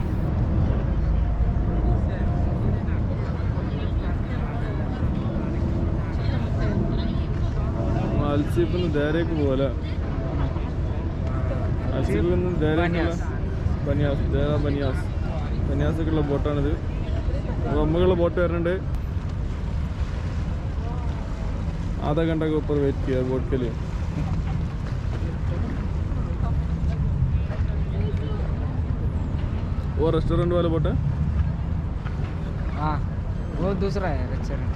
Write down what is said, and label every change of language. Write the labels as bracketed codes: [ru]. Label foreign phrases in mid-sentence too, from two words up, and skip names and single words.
[ml] അൽസീഫിൽ നിന്ന് ദേരേക്ക് പോലെ അൽസീഫിൽ നിന്ന് ദേരേക്കുള്ള ബനിയാസൊക്കെയുള്ള ബോട്ടാണിത്. നമ്മളുള്ള ബോട്ട് വരുന്നുണ്ട്. [hi] आधा घंटा के ऊपर वेट किया बोट के लिए. वो रेस्टोरेंट वाला बोट है? हाँ, वो दूसरा है रेस्टोरेंट.